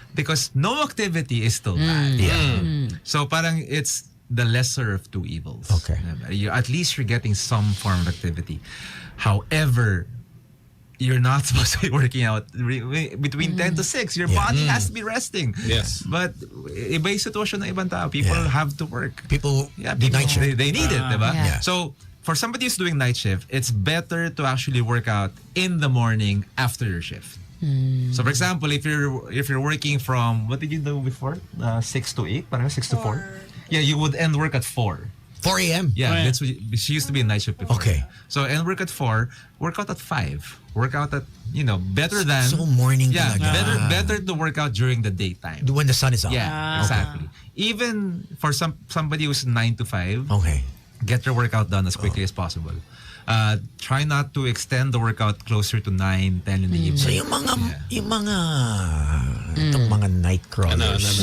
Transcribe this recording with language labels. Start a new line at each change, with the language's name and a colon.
English: Because no activity is still bad. So parang it's the lesser of two evils. Okay. At least you're getting some form of activity. However, you're not supposed to be working out between 10 to 6. Your body has to be resting. Yes.
Filipino: But iba yung sitwasyon ng ibang tao.
English: People have to work. People night shift. They need it, diba? Yeah. So, for somebody who's doing night shift, it's better to actually work out in the morning after your shift. So for example, if you're working from, what did you do before? 6 to 8? Parang 6 to 4? Yeah, you would end work at 4. 4 a.m. Yeah, that's what she used to be a night shift before. Okay. So end work at 4, work out at 5. Work out at, better than... So morning Yeah,
Filipino: talaga.
English: better to work out during the daytime. When the sun is up. Yeah, exactly. Even for somebody who's 9 to 5, Okay. get your workout done as quickly as possible. Try not to extend the workout closer to 9, 10 in the evening.
Filipino: So yung mga itong mga
English: night crawlers.